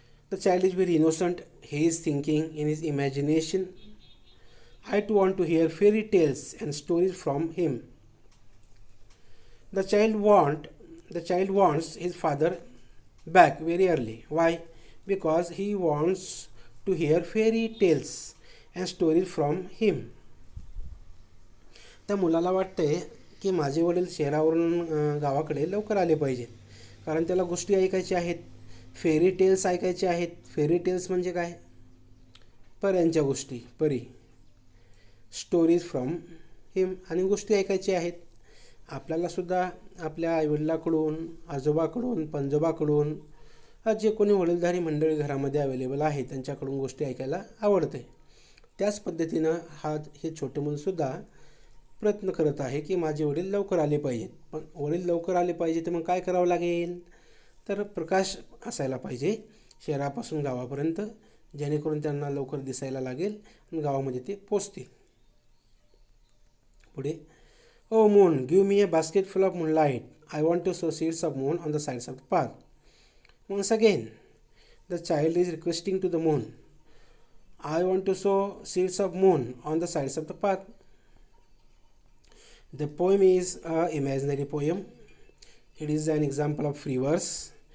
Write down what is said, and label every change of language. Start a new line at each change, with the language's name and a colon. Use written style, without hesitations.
English: The child is very innocent. He is thinking in his imagination, I too want to hear fairy tales and stories from him. The child wants his father back very early. Why? Because he wants to hear fairy tales and stories from him.
Marathi: त्या मुलाला वाटते की माझे वडील शहरावरून गावाकडे लवकर आले पाहिजेत, कारण त्याला गोष्टी ऐकायच्या आहेत, फेरी टेल्स ऐकायचे आहेत. फेरी टेल्स म्हणजे काय? पऱ्यांच्या गोष्टी, परी.
English: stories from him,
Marathi: आणि गोष्टी ऐकायच्या आहेत. आपल्यालासुद्धा आपल्या आईवडिलाकडून, आजोबाकडून, पणजोबाकडून, जे कोणी वडीलधारी मंडळी घरामध्ये अवेलेबल आहे त्यांच्याकडून गोष्टी ऐकायला आवडते. त्याच पद्धतीनं हे छोटे मुलंसुद्धा प्रयत्न करत आहे की माझे वडील लवकर आले पाहिजेत. पण वडील लवकर आले पाहिजे तर मग काय करावं लागेल? तर प्रकाश असायला पाहिजे शहरापासून गावापर्यंत, जेणेकरून त्यांना लवकर दिसायला लागेल आणि गावामध्ये ते पोचतील.
English: पुढे. O moon, give me a basket full of moonlight. I want to sow seeds of moon on the sides of the path. Once again, the child is requesting to the moon, I want to sow seeds of moon on the sides of the path. The poem is an imaginary poem. It is an example of free verse.